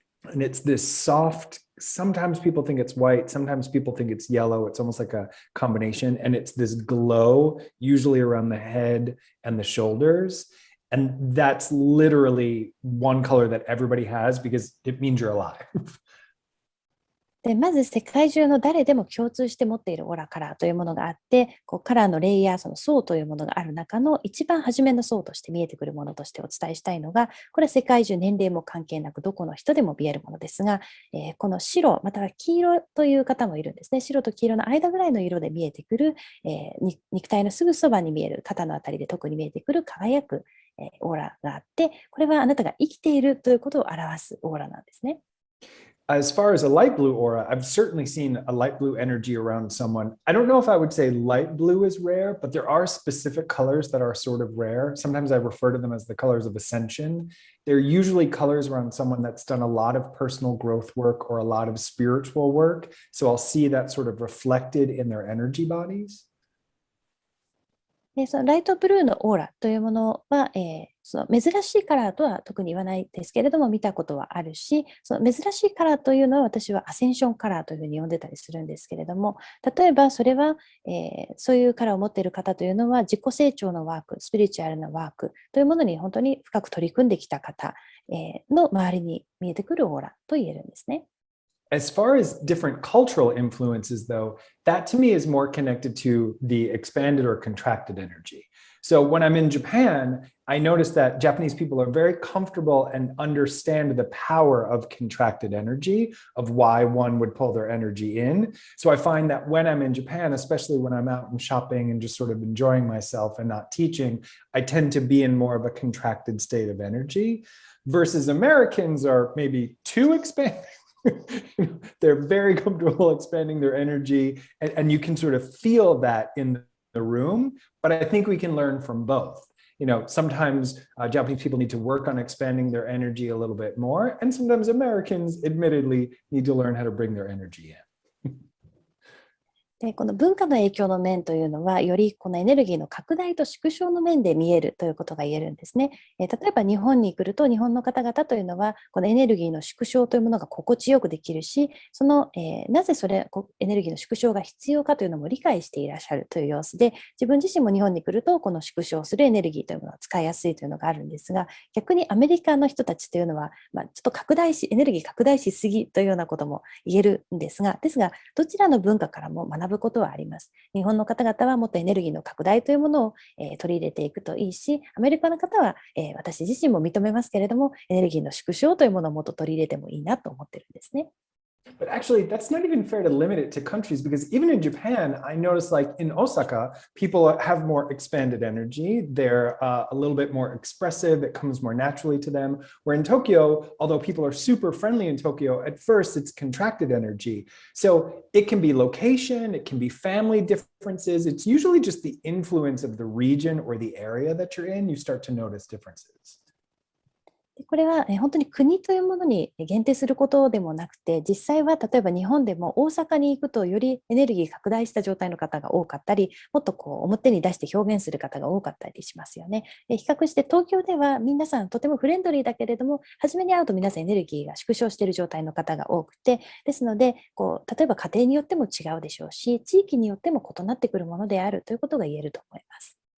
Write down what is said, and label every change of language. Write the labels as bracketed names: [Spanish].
[English] And it's this soft, sometimes people think it's white, sometimes people think it's yellow. It's almost like a combination. And it's this glow, usually around the head and the shoulders. And that's literally one color that everybody has because it means you're alive. [Japanese] でまず世界中の誰でも共通して持っているオーラカラーというものがあって、こうカラーのレイヤー、その層というものがある中の一番初めの層として見えてくるものとしてお伝えしたいのが、これは世界中年齢も関係なくどこの人でも見えるものですが、この白または黄色という方もいるんですね。白と黄色の間ぐらいの色で見えてくる、肉体のすぐそばに見える肩のあたりで特に見えてくる輝く、オーラがあって、これはあなたが生きているということを表すオーラなんですね。 [English] As far as a light blue aura, I've certainly seen a light blue energy around someone. I don't know if I would say light blue is rare, but there are specific colors that are sort of rare. Sometimes I refer to them as the colors of ascension. They're usually colors around someone that's done a lot of personal growth work or a lot of spiritual work. So I'll see that sort of reflected in their energy bodies. [Japanese] そのライトブルーのオーラというものは、その珍しいカラーとは特に言わないですけれども見たことはあるし、その珍しいカラーというのは私はアセンションカラーというふうに呼んでたりするんですけれども、例えばそれは、そういうカラーを持っている方というのは自己成長のワーク、スピリチュアルなワークというものに本当に深く取り組んできた方、の周りに見えてくるオーラと言えるんですね。 [English] As far as different cultural influences, though, that to me is more connected to the expanded or contracted energy. So when I'm in Japan, I notice that Japanese people are very comfortable and understand the power of contracted energy, of why one would pull their energy in. So I find that when I'm in Japan, especially when I'm out and shopping and just sort of enjoying myself and not teaching, I tend to be in more of a contracted state of energy, versus Americans are maybe too expanded. They're very comfortable expanding their energy, and you can sort of feel that in the room. But I think we can learn from both. Sometimes Japanese people need to work on expanding their energy a little bit more, and sometimes Americans, admittedly, need to learn how to bring their energy in. [Japanese] でこの文化の影響の面というのは、よりこのエネルギーの拡大と縮小の面で見えるということが言えるんですね。例えば日本に来ると、日本の方々というのは、このエネルギーの縮小というものが心地よくできるし、なぜエネルギーの縮小が必要かというのも理解していらっしゃるという様子で、自分自身も日本に来ると、この縮小するエネルギーというものを使いやすいというのがあるんですが、逆にアメリカの人たちというのは、ちょっとエネルギー拡大しすぎというようなことも言えるんですが、どちらの文化からも学ぶことはあります。日本の方々はもっとエネルギーの拡大というものを、取り入れていくといいし、アメリカの方は、私自身も認めますけれども、エネルギーの縮小というものをもっと取り入れてもいいなと思ってるんですね。 [English] But actually, that's not even fair to limit it to countries, because even in Japan, I noticed like in Osaka, people have more expanded energy. They're a little bit more expressive. It comes more naturally to them. Where in Tokyo, although people are super friendly in Tokyo, at first it's contracted energy. So it can be location, it can be family differences. It's usually just the influence of the region or the area that you're in. You start to notice differences. [Japanese] これは本当に国というものに限定することでもなくて、実際は例えば日本でも大阪に行くとよりエネルギー拡大した状態の方が多かったり、もっと表に出して表現する方が多かったりしますよね。比較して東京では皆さんとてもフレンドリーだけれども、初めに会うと皆さんエネルギーが縮小している状態の方が多くて、ですので例えば家庭によっても違うでしょうし、地域によっても異なってくるものであるということが言えると思います。